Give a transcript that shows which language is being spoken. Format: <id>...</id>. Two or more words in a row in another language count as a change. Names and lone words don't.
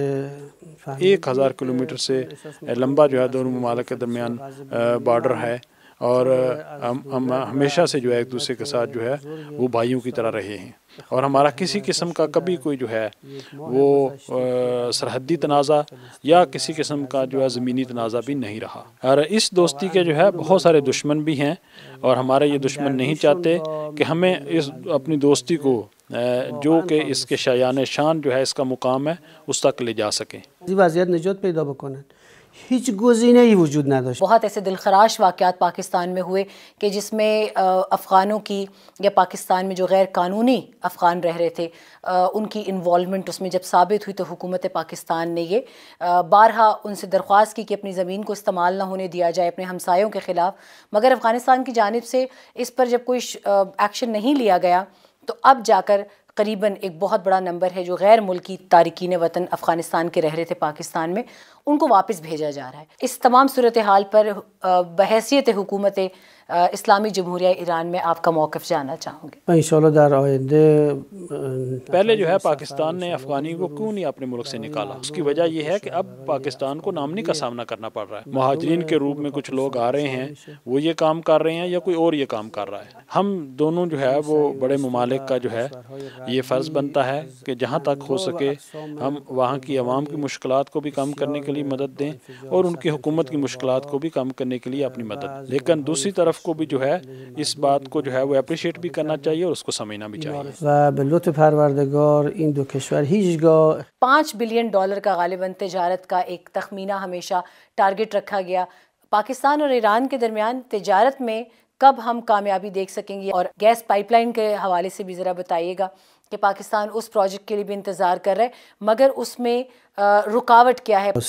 <ur>1000 کلومیٹر سے لمبا جو ہے دونوں ممالک کے درمیان بارڈر ہے، اور ہم ہمیشہ سے جو ہے ایک دوسرے کے ساتھ جو ہے وہ بھائیوں کی طرح رہے ہیں، اور ہمارا کسی قسم کا کبھی کوئی جو ہے وہ سرحدی تنازع یا کسی قسم کا جو ہے زمینی تنازع بھی نہیں رہا۔ اور اس دوستی کے جو ہے بہت سارے دشمن بھی ہیں، اور ہمارے یہ دشمن نہیں چاہتے کہ ہمیں اس اپنی دوستی کو جو کہ اس کے شایان شان جو ہے اس کا مقام ہے اس تک لے جا سکیں۔</ur> <fa>وضعیت نجات پیدا بکنن، ہیچ گزینه‌ای وجود نداشت۔</fa> <ur>بہت ایسے دلخراش واقعات پاکستان میں ہوئے کہ جس میں افغانوں کی یا پاکستان میں جو غیر قانونی افغان رہ رہے تھے ان کی انوالومنٹ اس میں جب ثابت ہوئی تو حکومت پاکستان نے یہ بارہا ان سے درخواست کی کہ اپنی زمین کو استعمال نہ ہونے دیا جائے اپنے ہمسایوں کے خلاف، مگر افغانستان کی جانب سے اس پر جب کوئی ایکشن نہیں لیا گیا تو اب جا کر قریباً ایک بہت بڑا نمبر ہے جو غیر ملکی تارکین وطن افغانستان کے رہ رہے تھے پاکستان میں، ان کو واپس بھیجا جا رہا ہے۔ اس تمام صورتحال پر بحیثیت حکومت اسلامی جمہوریہ ایران میں آپ کا موقف جاننا چاہوں گے۔</ur> <fa>انشاءاللہ در آینده</fa> <ur>پہلے جو ہے پاکستان نے افغانی کو کیوں نہیں اپنے ملک سے نکالا؟ اس کی وجہ یہ ہے کہ اب پاکستان کو نامنی کا سامنا کرنا پڑ رہا ہے۔ مہاجرین کے روپ میں کچھ لوگ آ رہے ہیں، وہ یہ کام کر رہے ہیں یا کوئی اور یہ کام کر رہا ہے۔ ہم دونوں جو ہے وہ بڑے ممالک کا جو ہے یہ فرض بنتا ہے کہ جہاں تک ہو سکے ہم وہاں کی عوام کی مشکلات کو بھی کم کرنے کے لیے مدد دیں، اور ان کی حکومت کی مشکلات کو بھی کم کرنے کے لیے اپنی مدد، لیکن دوسری طرف کو بھی جو ہے اس بات کو جو ہے وہ اپریشیٹ بھی کرنا چاہیے اور اس کو سمجھنا بھی چاہیے۔</ur> <fa>و به لطف پروردگار این دو کشور هیچگاه</fa> <ur>$5 بلین کا غالباً تجارت کا ایک تخمینہ ہمیشہ ٹارگٹ رکھا گیا۔ پاکستان اور ایران کے درمیان تجارت میں کب ہم کامیابی دیکھ سکیں گے؟ اور گیس پائپ لائن کے حوالے سے بھی ذرا بتائیے گا کہ پاکستان اس پروجیکٹ کے لیے بھی انتظار کر رہا ہے، مگر اس میں رکاوٹ کیا ہے؟</ur>